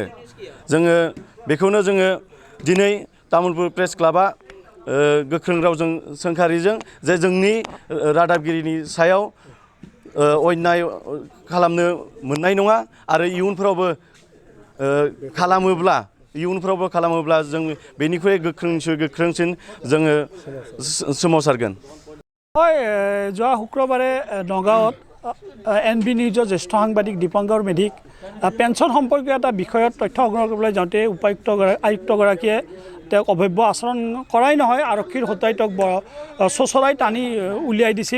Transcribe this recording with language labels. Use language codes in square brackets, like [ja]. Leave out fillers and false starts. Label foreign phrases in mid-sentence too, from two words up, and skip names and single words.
[brx] जोङो बेखौनो जोङो दिनै तामुलपुर प्रेस क्लाबा गोख्रों रावजों सोंखारिजों जे जोंनि रादाबगिरिनि सायाव अन्याय खालामनो मोननाय नङा आरो इयुनफ्रावबो खालामोब्ला जों बेनिख्रुइ गोख्रोंसिन जोङो सोमावसारगोन। [as] যোৱা শুক্ৰবাৰে নগাঁৱত এনবি নিউজৰ জ্যেষ্ঠ সাংবাদিক দীপাংকৰ মেধিক পেঞ্চন সম্পৰ্কীয় এটা বিষয়ত তথ্য সংগ্ৰহ কৰিবলৈ যাওঁতে আয়ুক্তগৰাকীয়ে তেওঁক অভব্য আচৰণ কৰাই নহয়, আৰক্ষীৰ হতুৱাই তেওঁক চোঁচৰাই টানি উলিয়াই দিছিল।